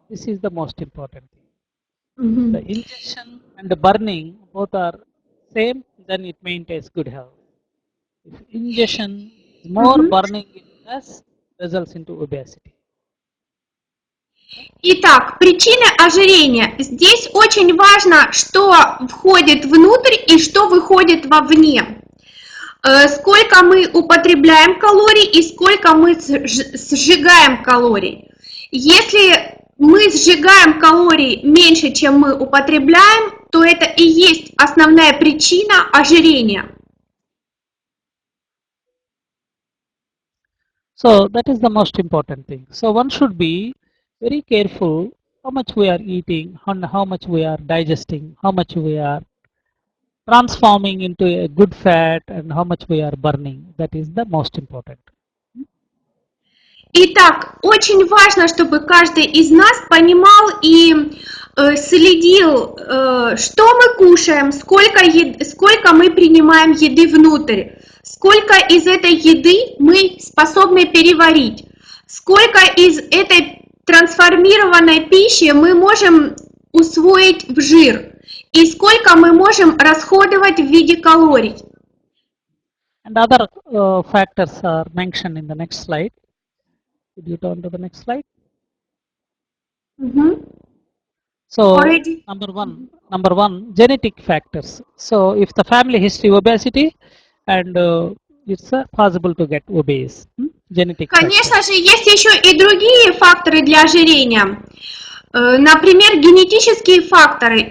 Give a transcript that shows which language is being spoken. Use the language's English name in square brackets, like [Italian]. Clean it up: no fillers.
[English] This is the most important thing. The ingestion and the burning both are same, then it maintains good health. If ingestion is more, burning is less, results into obesity. [Russian] Итак, причины ожирения. Здесь очень важно, что входит внутрь и что выходит вовне. Сколько мы употребляем калорий и сколько мы сжигаем калорий. Если мы сжигаем калорий меньше, чем мы употребляем, то это и есть основная причина ожирения. [English] So that is the most important thing. So one should be very careful how much we are eating, how much we are digesting, how much we are transforming into a good fat, and how much we are burning. That is the most important. [Russian] Итак, очень важно, чтобы каждый из нас понимал и следил, что мы кушаем, сколько мы принимаем еды внутрь, сколько из этой еды мы способны переварить, сколько из этой трансформированной пищи мы можем усвоить в жир и сколько мы можем расходовать в виде калорий. [English] And other factors are mentioned in the next slide. Could you turn to the next slide? So Already. number one, genetic factors. So if the family history obesity, and it's possible to get obese. Genetic [Russian] Конечно [English] factors. [Russian] же, есть еще и другие факторы для ожирения. Например, генетические факторы.